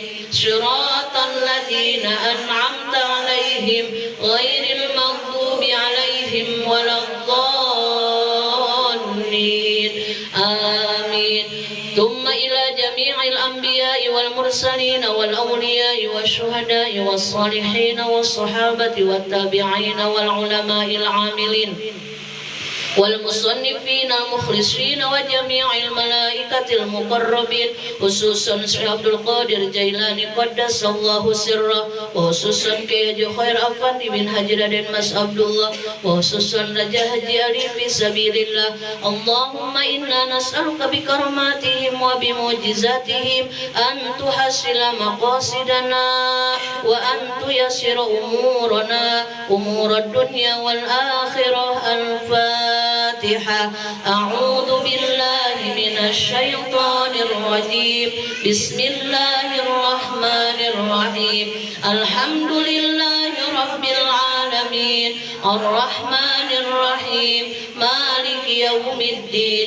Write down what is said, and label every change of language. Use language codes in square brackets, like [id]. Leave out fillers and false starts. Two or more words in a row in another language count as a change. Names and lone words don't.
[ar] صراط الذين أنعمت عليهم غير المغضوب عليهم ولا الضالين. آمين. ثم إلى جميع الأنبياء والمرسلين والأولياء والشهداء والصالحين والصحابة والتابعين والعلماء العاملين والمصنفين المخلصين وجميع الملائكة المقربين، خصوصا Syekh Abdul Qadir Jailani قدس الله سره، وخصوصا Kyai Haji Khair Afandi bin Haji Raden Mas Abdullah، وخصوصا Raja Haji Ali في سبيل الله. اللهم إنا نسألك بكراماتهم وبمعجزاتهم أن تحصل مقاصدنا وأن تيسر أمورنا أمور الدنيا والآخرة. Al-Fatihah. أعوذ بالله من الشيطان الرجيم. بسم الله الرحمن الرحيم. الحمد لله رب العالمين. الرحمن الرحيم. مالك يوم الدين.